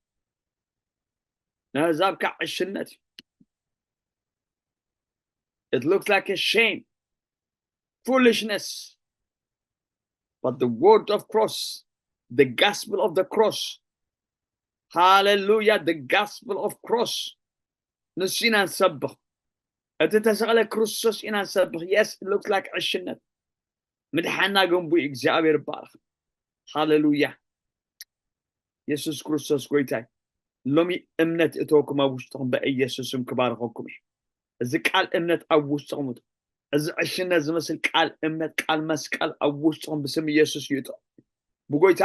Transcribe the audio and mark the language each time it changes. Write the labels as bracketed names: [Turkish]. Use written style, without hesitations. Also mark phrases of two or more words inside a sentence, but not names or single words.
[Tigrinya] ንአሕዛብ ከዓ ዕሽነት [English] it looks like a shame foolishness but the word of cross the gospel of the cross hallelujah the gospel of cross [Tigrinya] ንሲና ንሰብኽ እቲ ተሰቕለ ክርስቶስ ኢና ንሰብኽ [English] yes it looks like [Tigrinya] ዕሽነት ምድሓና ገንቡ እግዚአብሔር ይባረኽ hallelujah ኢየሱስ ክርስቶስ ጎይታይ ሎሚ እምነት እተወኩም ኣብ ውሽጥኩም በኢየሱስም ክባርኸኩም እዚ ቃል እምነት ኣብ ውሽጥኩም እዚ ዕሽነት ዝመስል ቃል እምነት ቃል መስቀል ኣብ ውሽጥኩም ብስም ኢየሱስ ይእቶ ብጎይታ